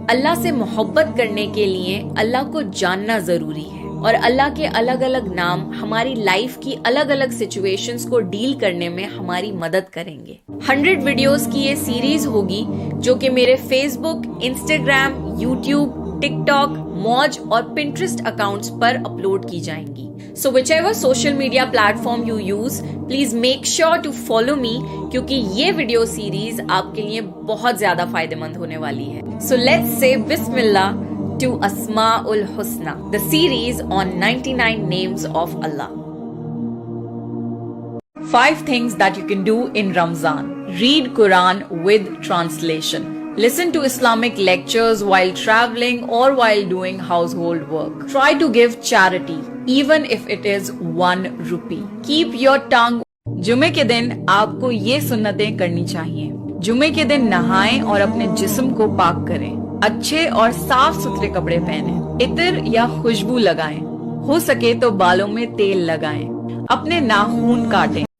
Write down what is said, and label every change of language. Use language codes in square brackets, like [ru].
[hi] अल्लाह से मोहब्बत करने के लिए अल्लाह को जानना जरूरी है और अल्लाह के अलग अलग नाम हमारी लाइफ की अलग अलग सिचुएशंस को डील करने में हमारी मदद करेंगे। 100 वीडियोस की ये सीरीज होगी जो कि मेरे फेसबुक, इंस्टाग्राम, यूट्यूब, टिकटॉक, मौज और पिंटरेस्ट अकाउंट्स पर अपलोड की जाएंगी। [en] So whichever social media platform you use, please make sure to follow me, [hi] क्योंकि ये वीडियो सीरीज आपके लिए बहुत ज्यादा फायदेमंद होने वाली है। [en] So let's say Bismillah to Asma'ul Husna, the series on 99 names of Allah. 5 things that you can do in Ramzan. Read Quran with translation. Listen to Islamic lectures while traveling or while doing household work. Try to give charity, even if it is 1 rupee. Keep your tongue. [hi] जुमे के दिन आपको ये सुन्नतें करनी चाहिए। जुमे के दिन नहाएं और अपने जिस्म को पाक करें। अच्छे और साफ सुथरे कपड़े पहनें। इत्र या खुशबू लगाएं। हो सके तो बालों में तेल लगाएं। अपने नाखून काटें।